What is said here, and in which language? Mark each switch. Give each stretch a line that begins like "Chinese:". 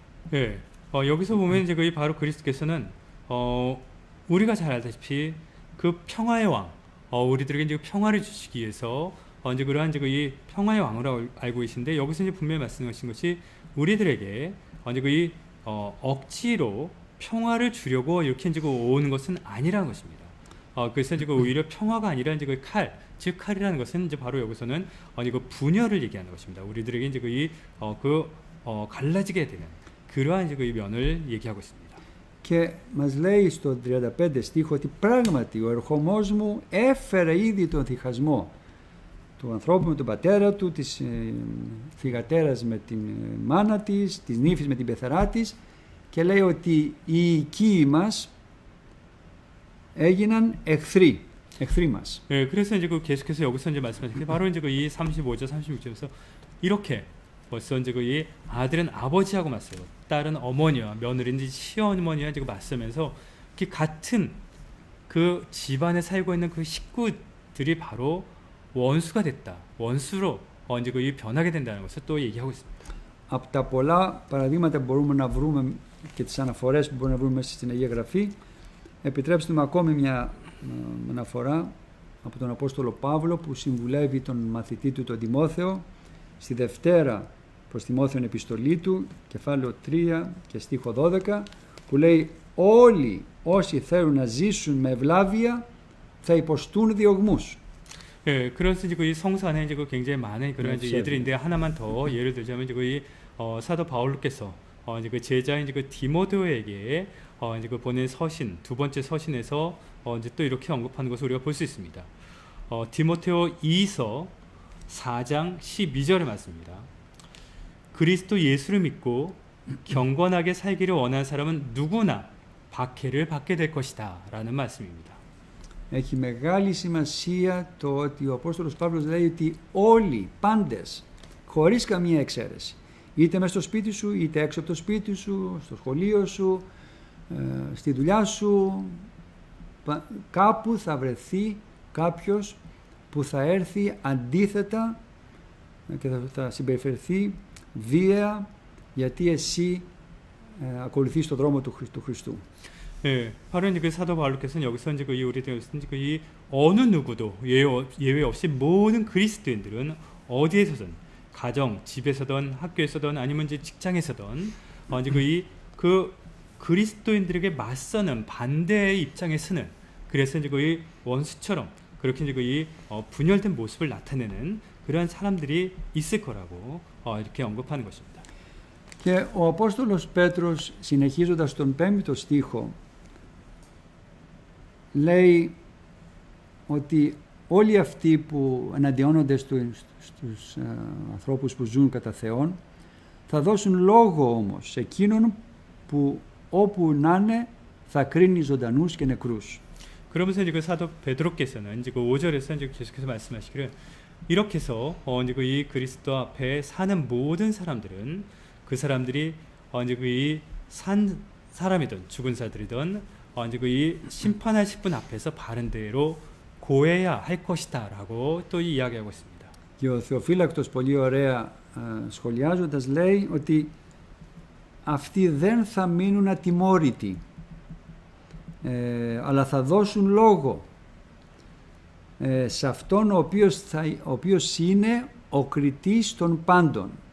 Korean: 네, 여기서 보면 이제 거의 바로 그리스도께서는 우리가 잘 알다시피 그 평화의 왕, 우리들에게 이제 평화를 주시기 위해서 이제 그러한 이제 이 평화의 왕으로 알고 계신데 여기서 이제 분명히 말씀하신 것이 우리들에게 이제 억지로 평화를 주려고 이렇게 이제 오는 것은 아니라는 것입니다. 그래서 이제 오히려 평화가 아니라 이제 그 칼, 즉 칼이라는 것은 이제 바로 여기서는 그 분열을 얘기하는 것입니다. 우리들에게 이제 갈라지게 되는 그러한 이제 그 면을 얘기하고 있습니다.
Greek: Και μας λέει στο 35 στίχο ότι πράγματι ο ερχομός μου έφερε ήδη τον διχασμό του ανθρώπου με τον πατέρα του, της θυγατέρας με την μάνα της, της νύφης με την πεθερά της, και λέει ότι οι οικοί μας έγιναν εχθροί μας.
Korean: 네, 그래서 이제 계속해서 여기서 이제 말씀하신 게 바로 이제 이 35절, 36절에서 이렇게 벌써 이제 이 아들은 아버지하고 맞서고 딸은 어머니와 며느리는 시어머니와 지금 맞서면서 같은 그 집안에 살고 있는 그 식구들이 바로 원수가 됐다. 원수로 이제 이 변하게 된다는 것을 또 얘기하고 있습니다.
Greek: Από τα πολλά παραδείγματα που μπορούμε να βρούμε και τις αναφορές που μπορούμε να βρούμε μέσα στην Αγία Γραφή, επιτρέψτε μου ακόμη μια αναφορά από τον Απόστολο Παύλο που συμβουλεύει τον μαθητή του τον Τιμόθεο στη Δευτέρα προς Τιμόθεον επιστολή του, κεφάλαιο 3 και στίχο 12, που λέει όλοι όσοι θέλουν να ζήσουν με ευλάβεια θα υποστούν διωγμούς.
Korean: 예, 그래서 이제 이 성서 안에 이제 굉장히 많은 그런 이제 예들인데 하나만 더 예를 들자면 이제 이 사도 바울께서 이제 그 제자인 이제 그 디모데오에게 이제 그 보낸 서신, 두 번째 서신에서 이제 또 이렇게 언급하는 것을 우리가 볼 수 있습니다. 디모데오 2서 4장 12절의 말씀입니다. 그리스도 예수를 믿고 경건하게 살기를 원하는 사람은 누구나 박해를 받게 될 것이다 라는 말씀입니다.
Greek: Έχει μεγάλη σημασία το ότι ο Απόστολος Παύλος λέει ότι όλοι, πάντες, χωρίς καμία εξαίρεση, είτε μέσα στο σπίτι σου, είτε έξω από το σπίτι σου, στο σχολείο σου, στη δουλειά σου, κάπου θα βρεθεί κάποιος που θα έρθει αντίθετα και θα συμπεριφερθεί βία γιατί εσύ ακολουθείς τον δρόμο του Χριστού.
Korean: 예, 바로 이제 그 사도 바울께서는 여기서 이제 이 어느 누구도 예외 없이 모든 그리스도인들은 어디에서든 가정, 집에서든 학교에서든 아니면 이제 직장에서든 이제 그 그리스도인들에게 맞서는 반대의 입장에 서는, 그래서 이제 이 원수처럼 그렇게 이제 이 분열된 모습을 나타내는 그러한 사람들이 있을 거라고 이렇게 언급하는 것입니다.
Greek: Και ο Απόστολος Πέτρος, συνεχίζοντας τον 5ο στίχο, λέει ότι όλοι αυτοί που εναντιώνονται στους ανθρώπους που ζουν κατά Θεόν θα δώσουν λόγο όμως σε εκείνον που όπου να είναι θα κρίνει ζωντανούς και νεκρούς.
Korean: 그러면서 이제 그 사도 베드로께서는 이제 그 5절에서 이제 계속해서 말씀하시기를 이렇게 해서 이제 그 이 그리스도 앞에 사는 모든 사람들은 그 사람들이 이제 그 이 산 사람이든 죽은 자들이든 이제 그 이 심판하실 분 앞에서 바른 대로 고해야 할 것이다라고 또 이야기하고 있습니다.
Greek: Και ο Θεοφύλακτος πολύ ωραία σχολιάζοντας λέει ότι αυτοί δεν θα μείνουν ατιμόρυτοι, αλλά θα δώσουν λόγο σε αυτόν ο οποίος είναι ο κριτής των πάντων.